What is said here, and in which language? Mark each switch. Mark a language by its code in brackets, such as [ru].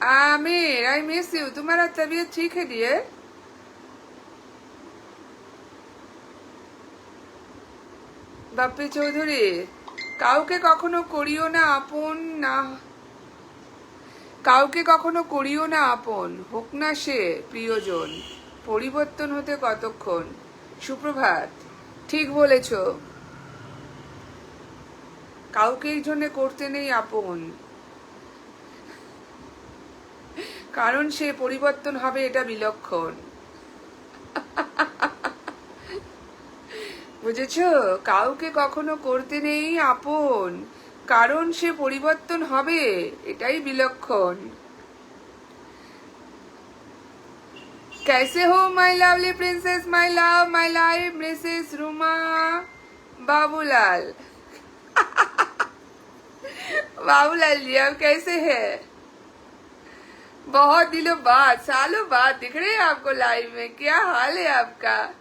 [hi] Aamir [en] I miss you, [hi] तुम्हारा तबीयत ठीक है डियर? [bn] বাপ্পি চৌধুরী কাউকে কখনো করিও না আপন, না কাউকে কখনো করিও না আপন, হোক না সে প্রিয়জন, পরিবর্তন হতে কতক্ষণ। সুপ্রভাত, ঠিক বলেছ, কাউকে এই জন্য করতে নেই আপন, কারণ সে পরিবর্তন হবে, এটা বিলক্ষণ। বুঝেছো? কাউকে কখনো করতে নেই আপন, কারণ সে পরিবর্তন হবে, এটাই বিলক্ষণ। [hi] कैसे हो my lovely princess, my love, my life, Mrs Ruma Babulal. Babulal ji आप कैसे हैं? बहुत दिनों बाद, सालों बाद दिख रहे हैं आपको लाइव में, क्या हाल है आपका?